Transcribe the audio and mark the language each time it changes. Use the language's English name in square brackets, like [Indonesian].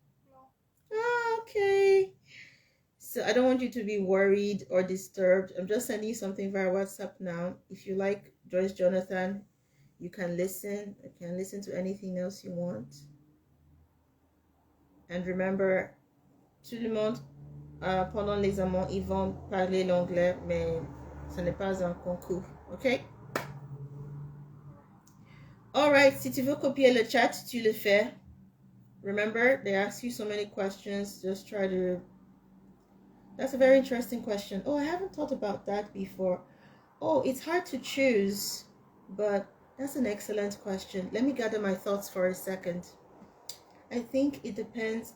[English] No. Okay. So I don't want you to be worried or disturbed. I'm just sending you something via WhatsApp now. If you like Joyce Jonathan, you can listen. You can listen to anything else you want. And remember, [French] tout le monde, pendant l'examen, ils vont parler l'anglais, mais ce n'est pas un concours. OK? Alright, si tu veux copier le chat, tu le fais. [English] Remember, they ask you so many questions. Just try to... That's a very interesting question. Oh, I haven't thought about that before. Oh, it's hard to choose, but that's an excellent question. Let me gather my thoughts for a second. I think it depends.